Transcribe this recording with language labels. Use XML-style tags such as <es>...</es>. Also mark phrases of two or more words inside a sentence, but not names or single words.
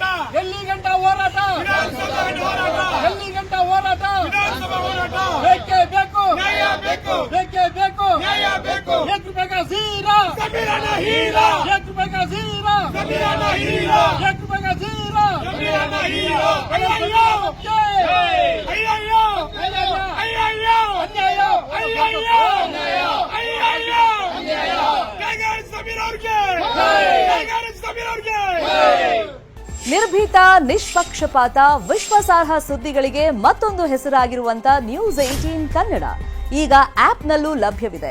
<kn>ಎಲ್ಲಿ ಗಂಟ ಹೋರಾಟ, ಎಲ್ಲಿ ಗಂಟ ಹೋರಾಟ, ಬೇಕೇ ಬೇಕು, ಬೇಕೇ ಬೇಕು,</kn> <hi>₹1 का जीरा, ₹1 का जीरा, ₹1 का जीरा,</hi> <kn>ನಿರ್ಭೀತ, ನಿಷ್ಪಕ್ಷಪಾತ, ವಿಶ್ವಾಸಾರ್ಹ ಸುದ್ದಿಗಳಿಗೆ ಮತ್ತೊಂದು ಹೆಸರಾಗಿರುವಂತ News18 ಕನ್ನಡ ಈಗ ಆಪ್ನಲ್ಲೂ ಲಭ್ಯವಿದೆ.</kn>